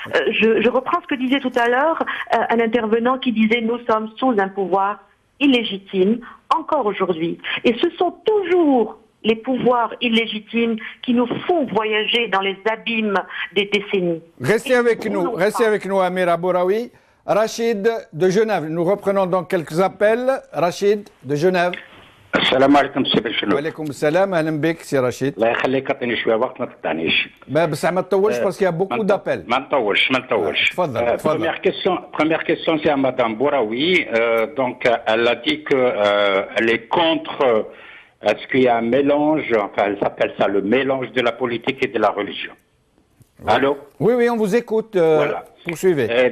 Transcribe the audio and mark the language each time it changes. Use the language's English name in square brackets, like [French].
[French] Je reprends ce que disait tout à l'heure un intervenant qui disait « Nous sommes sous un pouvoir illégitime, encore aujourd'hui ». Et ce sont toujours les pouvoirs illégitimes qui nous font voyager dans les abîmes des décennies. Restez avec nous, Amira Bouraoui. Rachid de Genève, nous reprenons donc quelques appels. Rachid de Genève. [Arabic] السلام عليكم سي بشنو. وعليكم السلام, اهلا بك سي رشيد. الله يخليك اعطيني شويه وقت ما تقطعنيش. بس ما تطولش [French] باسكو يا بوكو دابيل. [Arabic] ما نطولش. تفضل. [French] Première question c'est à Madame Bouraoui. Donc elle a dit que elle est contre est-ce qu'il y a un mélange, enfin elle s'appelle ça le mélange de la politique et de la religion. Allô? Oui, on vous écoute. Voilà. Poursuivez.